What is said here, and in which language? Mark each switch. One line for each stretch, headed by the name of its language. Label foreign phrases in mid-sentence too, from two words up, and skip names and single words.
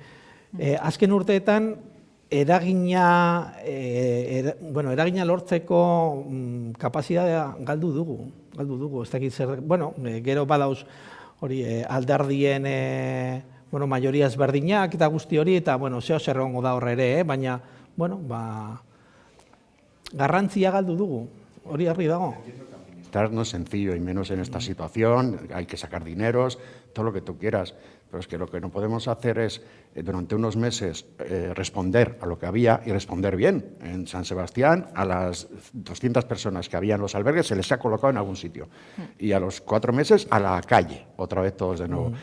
Basque: Azken urteetan, eragina lortzeko kapazitatea galdu dugu, ez dakit zer, gero badauz hori alderdien majoria ezberdinak eta guzti hori, eta zeo zer egongo da horre ere, baina, garrantzia galdu dugu, hori harri dago.
Spanish: No es sencillo, y menos en esta situación, hay que sacar dineros, todo lo que tú quieras, pero es que lo que no podemos hacer es, durante unos meses, responder a lo que había y responder bien. En San Sebastián, a las 200 personas que había en los albergues se les ha colocado en algún sitio, y a los 4 meses a la calle, otra vez todos de nuevo.